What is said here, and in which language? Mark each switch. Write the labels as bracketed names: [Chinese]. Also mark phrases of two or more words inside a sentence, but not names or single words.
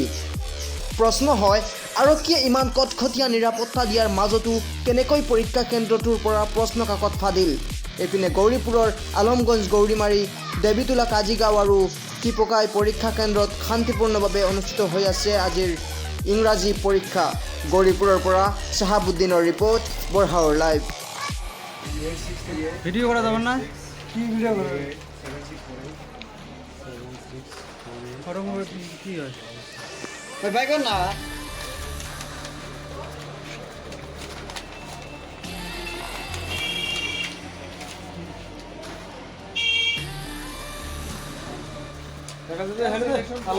[Assamese] প্ৰশ্ন হয়, আৰক্ষীয়ে ইমান কটকটীয়া নিৰাপত্তা দিয়াৰ মাজতো কেনেকৈ পৰীক্ষা কেন্দ্ৰটোৰ পৰা প্ৰশ্ন কাকত ফাদিল। এইপিনে গৌৰীপুৰৰ আলমগঞ্জ, গৌৰীমাৰী, দেৱীতোলা, কাজিগাঁও আৰু টিপকাই পৰীক্ষা কেন্দ্ৰত শান্তিপূৰ্ণভাৱে অনুষ্ঠিত হৈ আছে আজিৰ ইংৰাজী পৰীক্ষা। গৌৰীপুৰৰ পৰা চাহাবুদ্দিনৰ ৰিপৰ্ট, বৰহাৱাৰ লাইভ। [Bangla] ভিডিও করা যাবে না? কি ভিডিও করে? কি হয়? ওই ভাই কোন না? হ্যালো